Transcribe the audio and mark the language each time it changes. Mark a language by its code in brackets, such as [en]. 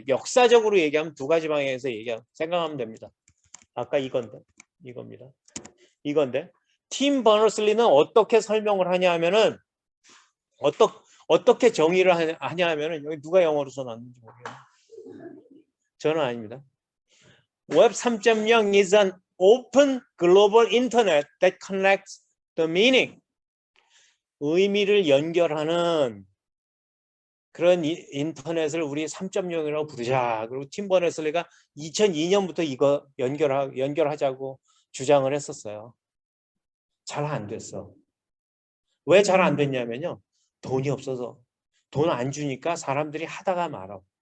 [ko] 역사적으로 얘기하면 두 가지 방향에서 생각하면 됩니다. 아까 이겁니다. 이건데 팀 버너슬리는 어떻게 설명을 하냐 하면은 어떻게 정의를 하냐 하면은 여기 누가 영어로 써놨는지 모르겠어요. 저는 아닙니다. [en] Web 3.0 is an open global internet that connects the meaning. [ko] 의미를 연결하는 그런 인터넷을 우리 3.0이라고 부르자. 그리고 팀 버너슬리가 2002년부터 이거 연결하자고 주장을 했었어요. 잘 안 됐어. 왜 잘 안 됐냐면요. 돈이 없어서. 돈 안 주니까 사람들이 하다가 말아.